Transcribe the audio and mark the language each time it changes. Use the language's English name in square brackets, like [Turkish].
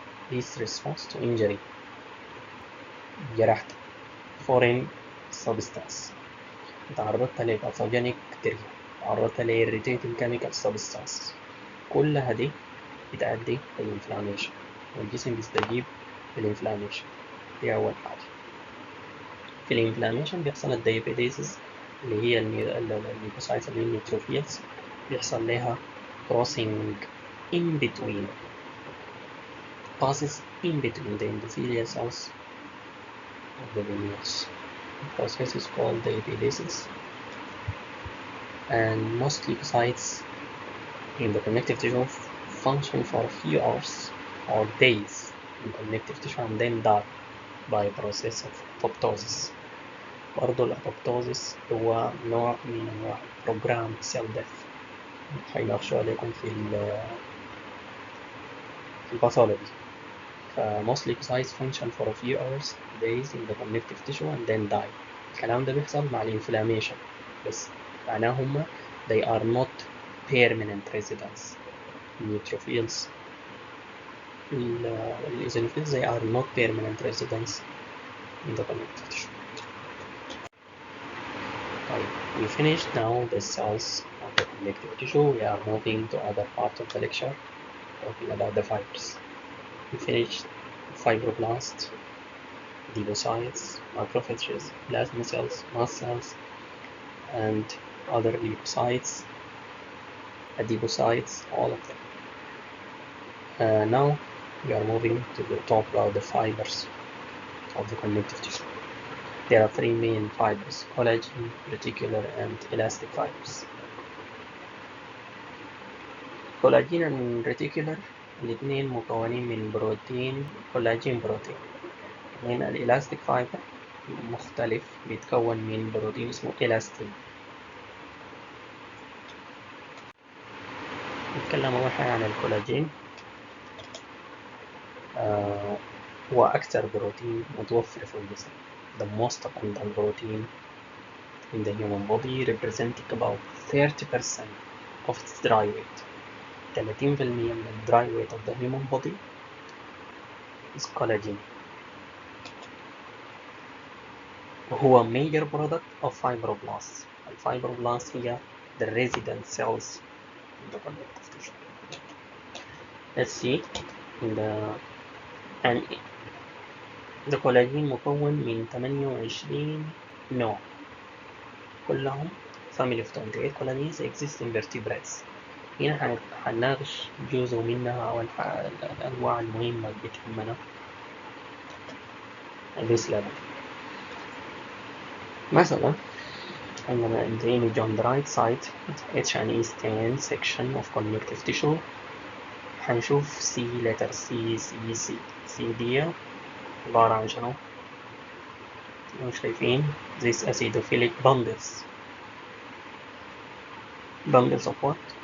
[English] this response to injury، [Arabic] جرحت [English] foreign substance، [Arabic] تعرضت لباثوجينيك بكتيريا، تعرضت ل [English] irritating chemical substance، [Arabic] كلها دي بتأدي للإنفلاميشن والجسم بيستجيب للإنفلاميشن. دي أول حاجة. في الإنفلاميشن بيحصل الدايابيتيسز اللي هي الليوكوسايتس اللي هي النيوتروفيلز، بيحصل لها [English] crossing in between passes in between the endothelial cells of the venules. The process is called diapedesis, and most leukocytes in the connective tissue function for a few hours or days in connective tissue and then die by process of apoptosis. [Arabic] برضو الأبوبتوزيس هو نوع من أنواع [English] programmed cell death، [Arabic] هيناقشوا عليكم في الباثولوجي. [English] most leukocytes function for a few hours days in the connective tissue and then die. [Arabic] الكلام ده بيحصل مع الانفلاميشن بس، معناه هما [English] they are not permanent residents. neutrophils eosinophils they are not permanent residents in the connective tissue. We finished now the cells of the connective tissue. We are moving to other part of the lecture talking about the fibers. We finished fibroblasts, adipocytes, macrophages, plasma cells, mast cells, and other leukocytes, adipocytes, all of them. Now we are moving to talk about the fibers of the connective tissue. There are three main fibers: collagen, reticular, and elastic fibers. Collagen and reticular [Arabic] الاثنين مكونين من بروتين كولاجين بروتين. هنا الإلاستيك فايبر مختلف، بيتكون من بروتين اسمه إلاستين. نتكلم أول حاجة عن الكولاجين. هو أكثر بروتين متوفر في الجسم. [English] The most abundant protein in the human body, representing about 30% of its dry weight. 30% [Arabic] من ال [English] dry weight of the human body is collagen. [Arabic] وهو [English] major product of fibroblasts. [Arabic] الفايبروبلاست هي [English] the resident cells in the connective tissue. Let's see in the collagen [Arabic] مكون من 28 نوع، كلهم [English] family of 28 collagens exist in vertebrates. [Arabic] هنا هنناقش جزء منها أو الأنواع المهمة اللي بتهمنا [English] at this level. [Arabic] مثلا عندنا [English] in the image on the right side H&E stain section of connective tissue. [Arabic] هنشوف C letter C دي عبارة عن شنو؟ مش شايفين [English] this acidophilic bundles of what?